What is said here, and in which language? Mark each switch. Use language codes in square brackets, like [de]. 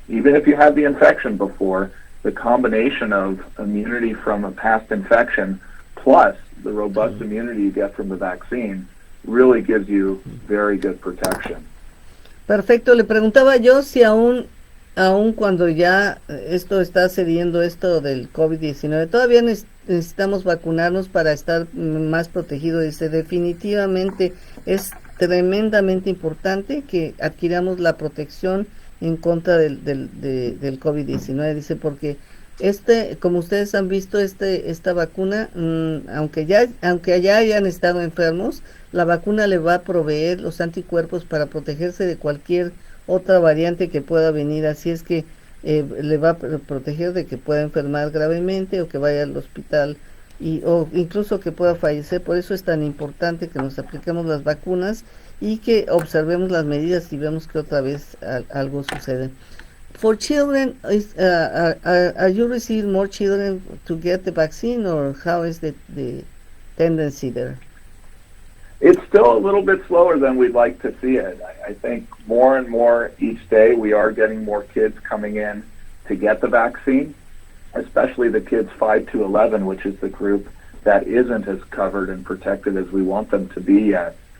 [en] Even if you had the infection before, the combination of immunity from a past infection plus the robust immunity you get from the vaccine really gives you very good protection. [es] Perfecto, le preguntaba yo si aún cuando ya esto está cediendo, esto del COVID-19, todavía necesitamos vacunarnos para estar más protegidos. Dice, definitivamente es tremendamente importante que adquiramos la protección en contra del COVID-19, dice, porque como ustedes han visto, esta vacuna, aunque ya hayan estado enfermos, la vacuna le va a proveer los anticuerpos para protegerse de cualquier otra variante que pueda venir, así es que le va a proteger de que pueda enfermar gravemente o que vaya al hospital o incluso que pueda fallecer. Por eso es tan importante que nos apliquemos las vacunas y que observemos las medidas y vemos que otra vez algo sucede. [en] For children, are you receiving more children to get the vaccine, or how is the tendency there? It's still a little bit slower than we'd like to see it. I think more and more each day we are getting more kids coming in to get the vaccine, especially the kids 5 to 11, which is the group that isn't as covered and protected as we want them to be yet.